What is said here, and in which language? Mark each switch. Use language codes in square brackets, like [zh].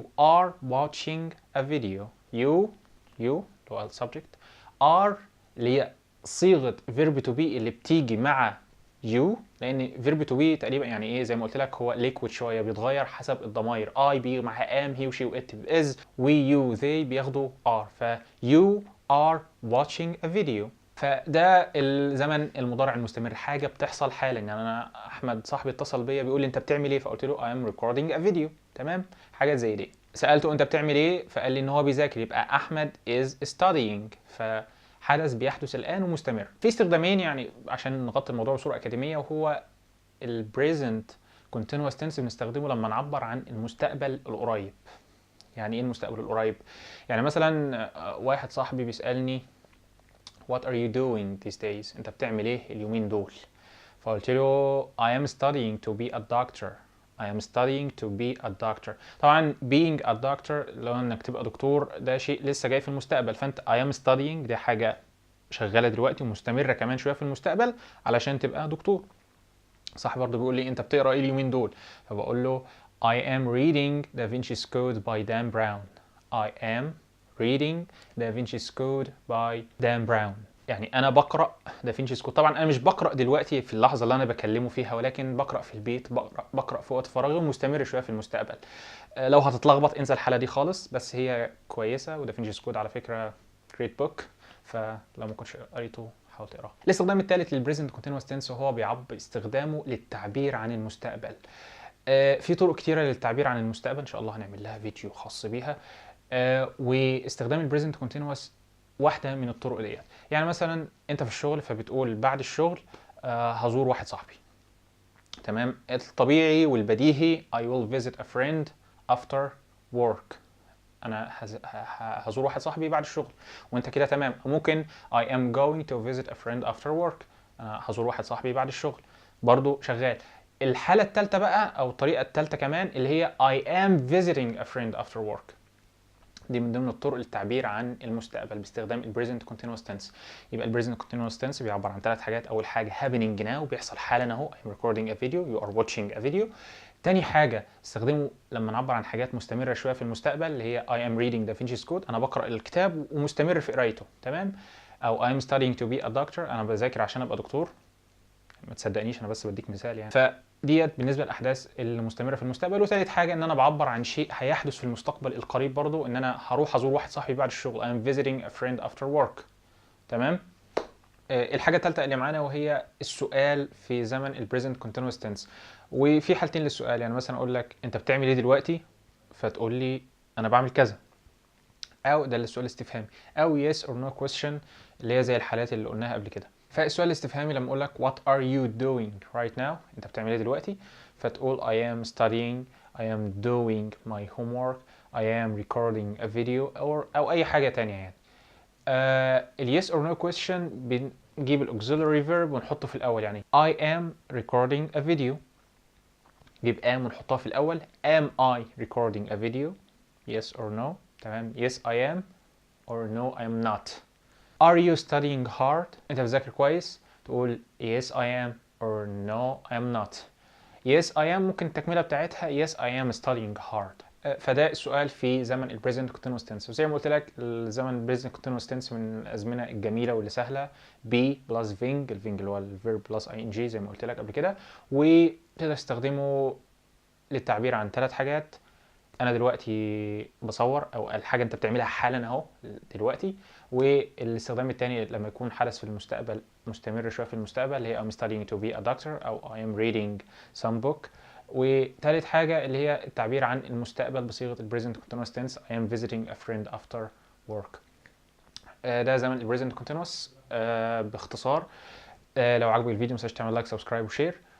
[en] you are watching a video. [ar] you اللي هو subject are اللي هي صيغه verb to be اللي بتيجي مع you، لان verb to be تقريبا يعني ايه، زي ما قلت لك هو liquid شويه، بيتغير حسب الضمائر. [en] I [ar] بيجي معاها [en] am، he وشي what is، we you they [ar] بياخدوا [en] are. [ar] ف [en] you are watching a video. [ar] فده الزمن المضارع المستمر، حاجه بتحصل حالا. يعني انا احمد صاحبي اتصل بيا بيقول لي انت بتعمل ايه، فقلت له [en] I am recording a video. [ar] تمام. حاجات زي دي. سالته انت بتعمل ايه، فقال لي ان هو بيذاكر، يبقى احمد is studying. فحدث بيحدث الان ومستمر. في استخدامين يعني عشان نغطي الموضوع بصوره اكاديميه، وهو ال present continuous tense بنستخدمه لما نعبر عن المستقبل القريب. يعني ايه المستقبل القريب؟ يعني مثلا واحد صاحبي بيسالني [en] What are you doing these days؟ [ar] انت بتعمل ايه اليومين دول؟ فقلت له I am studying to be a doctor. [en] I am studying to be a doctor. [ar] طبعا [en] being a doctor [ar] لو انك تبقى دكتور ده شيء لسه جاي في المستقبل، فانت [en] I am studying [ar] دي حاجة شغالة دلوقتي ومستمرة كمان شوية في المستقبل علشان تبقى دكتور. صاحبي برضه بيقول لي انت بتقرا ايه اليومين دول؟ فبقول له [en] I am reading Da Vinci's Code by Dan Brown. I am reading Da Vinci's Code by Dan Brown. [ar] يعني انا بقرا دافنشي's كود. طبعا انا مش بقرا دلوقتي في اللحظه اللي انا بكلمه فيها، ولكن بقرا في البيت، بقرا في وقت فراغي، ومستمر شويه في المستقبل. لو هتتلخبط انسى الحاله دي خالص، بس هي كويسه. ودافنشي's كود على فكره [en] great book، [ar] فلو ما كنتش قريته حاول تقراه. الاستخدام الثالث للبريزنت كونتينوس تنس وهو بيعبر استخدامه للتعبير عن المستقبل. في طرق كتيره للتعبير عن المستقبل، ان شاء الله هنعمل لها فيديو خاص بيها. واستخدام البريزنت كونتينوس واحده من الطرق ديت. يعني مثلا انت في الشغل فبتقول بعد الشغل هزور واحد صاحبي. تمام. الطبيعي والبديهي [en] I will visit a friend after work. [ar] انا هزور واحد صاحبي بعد الشغل، وانت كده تمام. ممكن [en] I am going to visit a friend after work. [ar] انا هزور واحد صاحبي بعد الشغل، برضو شغال. الحالة الثالثة بقى او الطريقة الثالثة كمان اللي هي [en] I am visiting a friend after work. [ar] دي من ضمن الطرق للتعبير عن المستقبل باستخدام ال present continuous tense. يبقى ال present continuous tense بيعبر عن ثلاث حاجات. اول حاجه [en] happening now [ar] بيحصل حالا اهو [en] I'm recording a video you are watching a video. [ar] تاني حاجه استخدمه لما نعبر عن حاجات مستمره شويه في المستقبل اللي هي [en] I am reading Da Vinci's Code. [ar] انا بقرا الكتاب ومستمر في قرايته. تمام. او [en] I am studying to be a doctor. [ar] انا بذاكر عشان ابقى دكتور. ما تصدقنيش انا بس بديك مثال يعني. ديت بالنسبه للاحداث المستمره في المستقبل. وثالث حاجه ان انا بعبر عن شيء هيحدث في المستقبل القريب برضو، ان انا هروح ازور واحد صاحبي بعد الشغل [en] I am visiting a friend after work. [ar] تمام. الحاجه الثالثه اللي معانا وهي السؤال في زمن ال present continuous tense. وفي حالتين للسؤال. يعني مثلا اقول لك انت بتعمل ايه دلوقتي، فتقول لي انا بعمل كذا، او ده السؤال الاستفهامي، او [en] yes or no question [ar] اللي هي زي الحالات اللي قلناها قبل كده. فالسؤال الاستفهامي لما اقول لك [en] what are you doing right now، [ar] انت بتعمل ايه دلوقتي، فتقول [en] I am studying, I am doing my homework, I am recording a video، [ar] او اي حاجه تانية يعني. ال yes or no question نجيب الاوكسيلري فيرب ونحطه في الاول، يعني [en] I am recording a video. [ar] نجيب am ونحطها في الاول. [en] Am I recording a video? Yes or no. [ar] تمام. [en] Yes I am or no I am not. Are you studying hard? [ar] انت بتذاكر كويس؟ تقول [en] yes I am or no I am not. yes I am [ar] ممكن التكملة بتاعتها [en] yes I am studying hard. [ar] فده السؤال في زمن ال present continuous tense. وزي ما قلت لك الزمن ال present continuous tense من الأزمنة الجميلة واللي سهلة. be plus ving، الفينج اللي هو ال verb plus ing زي ما قلت لك قبل كده، وتقدر تستخدمه للتعبير عن 3 حاجات. انا دلوقتي بصور، او الحاجه انت بتعملها حالا اهو دلوقتي. والاستخدام الثاني لما يكون حدث في المستقبل مستمر شويه في المستقبل، اللي هي [en] I'm studying to be a doctor [ar] او [en] I am reading some book. [ar] وثالث حاجه اللي هي التعبير عن المستقبل بصيغه ال present continuous tense [en] I am visiting a friend after work. [ar] ده زمن ال present continuous باختصار. لو عجبك الفيديو متنساش تعمل لايك سبسكرايب وشير.